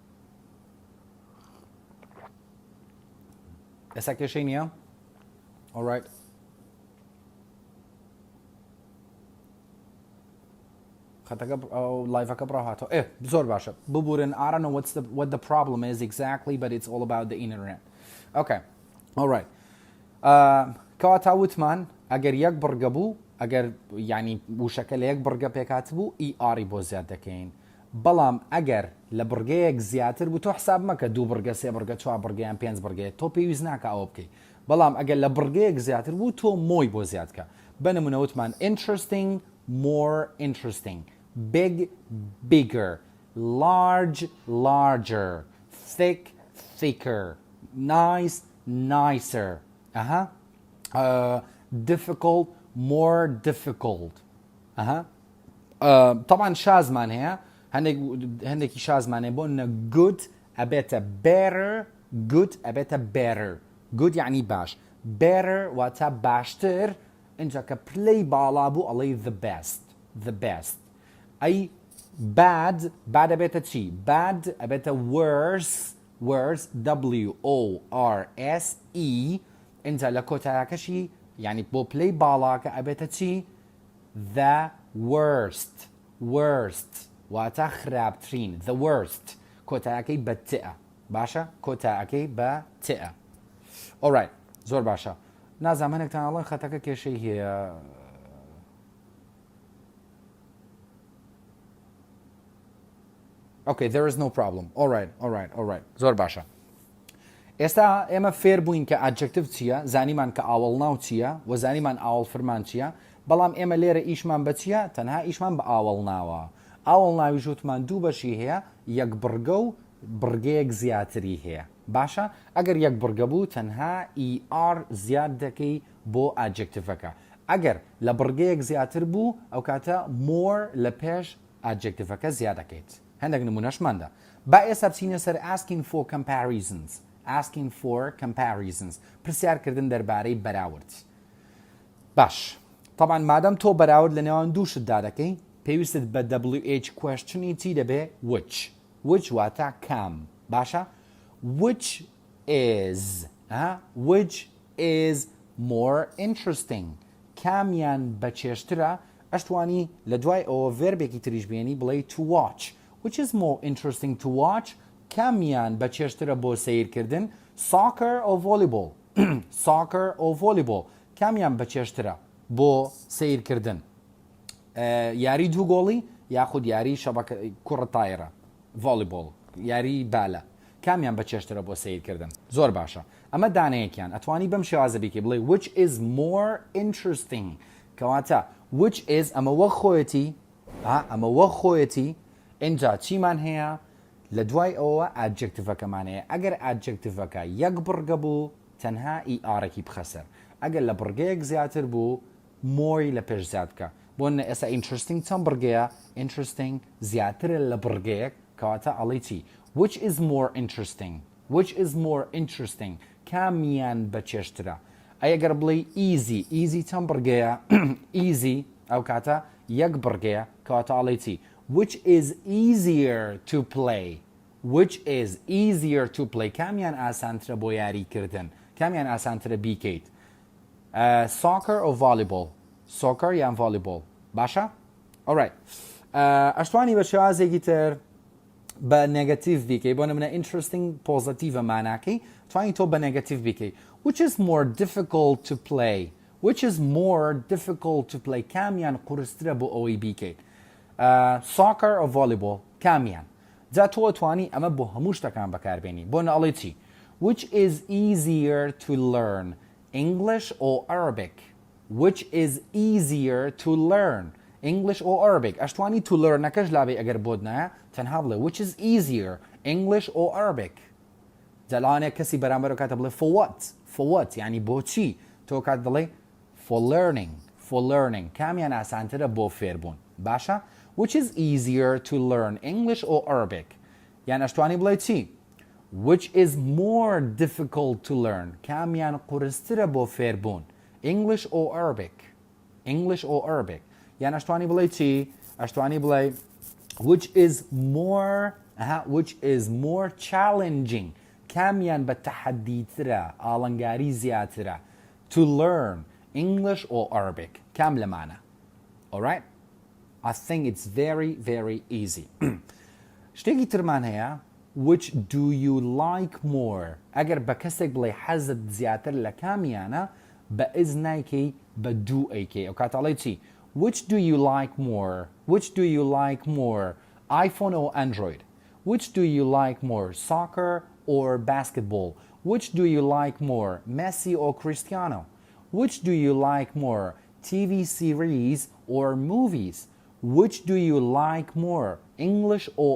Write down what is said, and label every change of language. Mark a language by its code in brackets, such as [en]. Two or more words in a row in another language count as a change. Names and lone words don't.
[ckb] ئێستا کێشەی نییە alright خەتەکە لایڤەکە بڕاو هاتەوە زۆر باشە ببورن [en] I don't know what the problem is exactly but it's all about the internet okay alright [ckb] کەواتە وتمان ئەگەر یەک بڕگە بوو ئەگەر ینی وشەکە لە یەک بڕگە پێکات بوو ئاری بۆ زیاد دەکەین بەڵام ئەگەر لە بڕگەیەک زیاتر بوو تۆ حساب مەکە 2 بڕگە 3 بڕگە 4 بڕگەیان 5 بڕگەیە تۆ پێویست ناکە ئەوە بکەیت بەڵام ئەگەر لە بڕگەیەک زیاتر بوو تۆ مۆی بۆ زیادکە بە نمونە وتمان [en] interesting more interesting big bigger large larger thick thicker nice nicer difficult more difficult [ckb] طبعا شازمان هەیە هەندێکی شازمان هەیە بۆ نە good ئەبێتە better good ئەبێتە better good یعنی باش better واتە باشتر اینجا کە پلەی باڵا بوو ئەڵێ [en] the best [ckb] ئەی bad ئەبێتە چی bad ئەبێتە worse W-O-R-S-E اینجا لە کۆتایەکەشی یعنی بۆ پلەی باڵاکە ئەبێتە چی [en] the worst [ckb] واتە خراپترین [en] the worst [ckb] کۆتایەکەی بە تئە باشە کۆتایەکەی بە تئە alright زۆر باشە نازانم هەنێکتان ئەڵێن خەتەکە کێشەی هەیە [en] Okay, there is no problem. All right. [ckb] زۆر باشە. ئێستا ئێمە فێر بووین کە ئادجکتیڤ چییە، زانیمان کە ئاوەڵناو چییە، و زانیمان ئاوەڵفرمان چییە، بەڵام ئێمە لێرە ئیشمان بە چییە؟ تەنها ئیشمان بە ئاوەڵناوە. ئاوەڵناوی ژووتمان دوو بەشی هەیە، یەک بڕگە و بڕگەیەک زیاتری هەیە. باشە؟ ئەگەر یەک بڕگە بوو تەنها ER زیاد دەکەی بۆ ئادجکتیڤەکە. ئەگەر لە بڕگەیەک زیاتر بوو ئەو کاتە more لە پێش ئادجکتیڤەکە زیاد دەکەیت. هەندێک نمونەشماندا با ئێستا بچینە سەر [en] asking for comparisons [ckb] پرسیارکردن دەربارەی بەراورد باش طبعا مادەم تۆ بەراورد لە نێوان دووشتدا دەکەی پێویستت بە WH questionی چی دەبێ which واتە کام باشە which [en] is more interesting [ckb] کامیان بەچێشترە ئەشتوانی لە دوای ئەوە ڤێربێکی تریش بێنی بڵێ [en] to watch which is more interesting to watch [ckb] کامیان بەچێشترە بۆ سیرکردن soccer [en] or volleyball [ckb] کامیان بەچێشترە بۆ سیرکردن یاری دوو گۆڵی یاخود یاری شەبەکە کوڕە تایرە volleyball یاری بالە کامیان بەچێشترە بۆ سیرکردن زۆر باشە ئەمە دانەیەکیان ئەتوانی بەم شێوازە بیکەی بڵێ [en] which is more interesting [ckb] کەواتە [en] which is [ckb] ئەمە وە خۆیەتی اینجا چیمان هەیە لە دوای ئەوە ئادجکتیڤەکەمان هەیە ئەگەر ئادجکتیڤەکە یەک بڕگە بوو تەنها ئیئارێکی بخەسەر ئەگەر لە بڕگەیەک زیاتر بوو مۆری لە پێش زیاد بکە بۆ ئێستا interesting چەند بڕگەیە interesting زیاترە لە بڕگەیەک کەواتە ئەڵێ چی [en] which is more interesting [ckb] کامیان بەچێشترە ئەگەر بڵێ easy چەند بڕگەیە easy ئەو کاتە یەک بڕگەیە کەواتە ئەڵێ چی [en] which is easier to play [ckb] کامیان ئاسانترە بۆ یاریکردن کامیان ئاسانترە بیکەیت [en] soccer or volleyball [ckb] soccer یان volleyball باشە alright ئەشتوانی بە شێوازێکی تر بە نێگەتیڤ بیکەی بۆ نمونە interesting پۆزیتیڤە ماناکەی توانی تۆ بە نێگەتیڤ بیکەی [en] which is more difficult to play [ckb] کامیان قورسترە بۆ ئەوەی بیکەیت [en] soccer or volleyball [ckb] کامیان جا تۆ توانی ئەمە بۆ هەموو شتەکان بەکاربێنی بۆ نەڵێ چی [en] which is easier to learn English or Arabic [ckb] ئەشتوانی [en] to learn [ckb] نەکەش لابێ ئەگەر بۆت نایە تەنها بڵێ [en] which is easier English or Arabic [ckb] جەلانێک کەسی بەرامبەر کاتە بڵێ [en] for what [ckb] یعنی بۆ چی تۆ کات دڵێ [en] for learning [ckb] کامیان ئاسانترە بۆ فێربوون باشە [en] which is easier to learn English or Arabic [ckb] یان ئەشتوانی بڵێ چی [en] which is more difficult to learn [ckb] کامیان قورسترە بۆ فێربوون [en] English or Arabic [ckb] یان ئەشتوانی بڵێ چی ئەشتوانی بڵێ which [en] is more challenging [ckb] کامیان بە تەحەدیترە ئاڵنگاری زیاترە [en] to learn English or Arabic [ckb] کام لەمانە [en] alright I think it's very very easy [ckb] شتێکی ترمان هەیە [en] which do you like more [ckb] ئەگەر بە کەسێک بڵێ حەزت زیاتر لە کامیانە بە ئیز نایکەی بە دوو ئەیکەی ئەو کاتەڵێ چی [en] which do you like more iPhone or Android which do you like more soccer or basketball which do you like more Messi or Cristiano which do you like more TV series or movies which do you like more English or